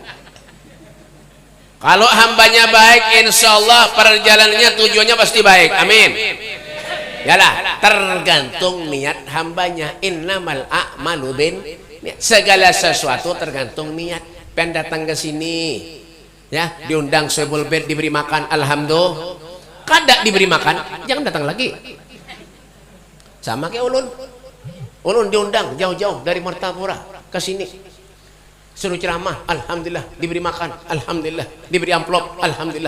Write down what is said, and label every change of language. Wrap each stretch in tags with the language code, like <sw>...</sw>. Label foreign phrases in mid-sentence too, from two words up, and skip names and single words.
<id>Kalau hambanya baik,</id> <ar>insya Allah</ar> <id>perjalanannya tujuannya pasti baik.</id> <ar>Amin.</ar> <id>Yalah, tergantung niat hambanya.</id> <ar>Innamal a'malu bin niat.</ar> <id>Segala sesuatu tergantung niat. Pengen datang ke sini, ya, diundang Soebul Bed, diberi makan, alhamdulillah.</id> <bjn>Kada diberi makan, jangan datang lagi. Sama kayak ulun. Ulun diundang jauh-jauh dari Martapura ke sini.</bjn> <id>Suruh ceramah, alhamdulillah, diberi makan, alhamdulillah, diberi amplop, alhamdulillah.</id>